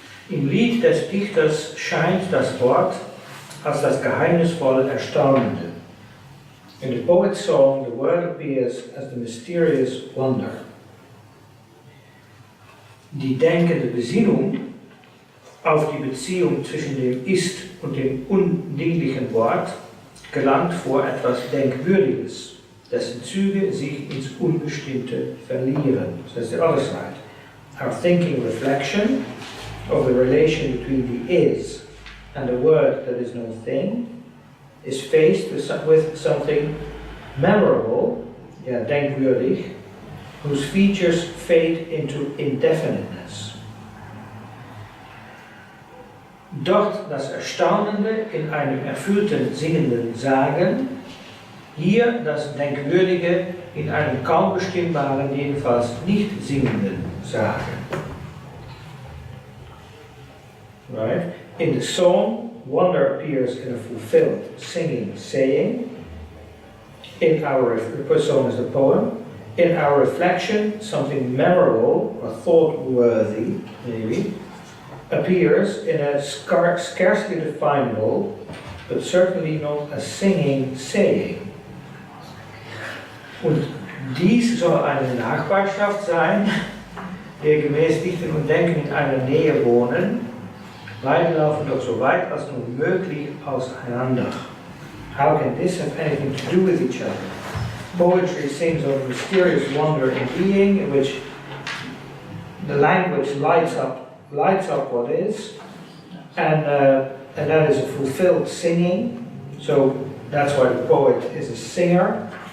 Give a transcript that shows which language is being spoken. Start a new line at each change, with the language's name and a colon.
German: Im Lied des Dichters scheint das Wort als das geheimnisvolle Erstaunende.
English: In the poet's song, the word appears as the mysterious wonder.
German: Die denkende Besinnung auf die Beziehung zwischen dem Ist und dem undinglichen Wort gelangt vor etwas Denkwürdiges, dessen Züge sich ins Unbestimmte verlieren.
English: So that's the other side. Our thinking reflection of the relation between the is and the word that is no thing is faced with something memorable, denkwürdig, whose features fade into indefiniteness.
German: Dort das Erstaunende in einem erfüllten singenden Sagen, hier das Denkwürdige in einem kaum bestimmbaren, jedenfalls nicht singenden Sagen.
English: Right? In the song, wonder appears in a fulfilled singing saying. In our song is the poem. In our reflection, something memorable or thought-worthy, maybe, appears in a scarcely definable, but certainly not a singing saying.
German: Und dies soll eine Nachbarschaft sein, der gemäß Dichten und Denken in einer Nähe wohnen. Beide laufen doch so weit als nur möglich auseinander.
English: How can this have anything to do with each other? Poetry sings of a mysterious wonder in being, in which the language lights up what is, and that is a fulfilled singing. So that's why the poet is a singer.